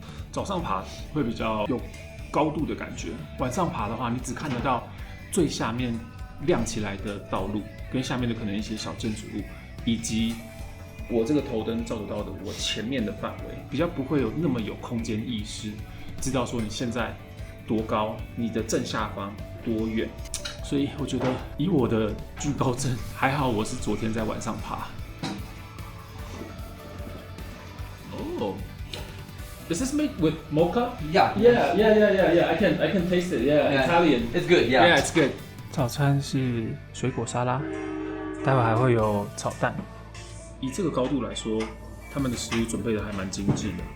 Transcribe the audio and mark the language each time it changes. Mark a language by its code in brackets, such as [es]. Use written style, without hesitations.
[zh] 早上爬会比较有高度的感觉，晚上爬的话，你只看得到最下面亮起来的道路，跟下面的可能一些小建筑物，以及我这个头灯照得到的我前面的范围，比较不会有那么有空间意识，知道说你现在多高，你的正下方多远。所以我觉得以我的惧高症，还好我是昨天在晚上爬。 [en] Oh, is this made with mocha? Yeah. I can taste it. Yeah, Italian. It's good. Yeah. Yeah, it's good. [zh] 早餐是水果沙拉，待会还会有炒蛋。以这个高度来说，他们的食物准备的还蛮精致的。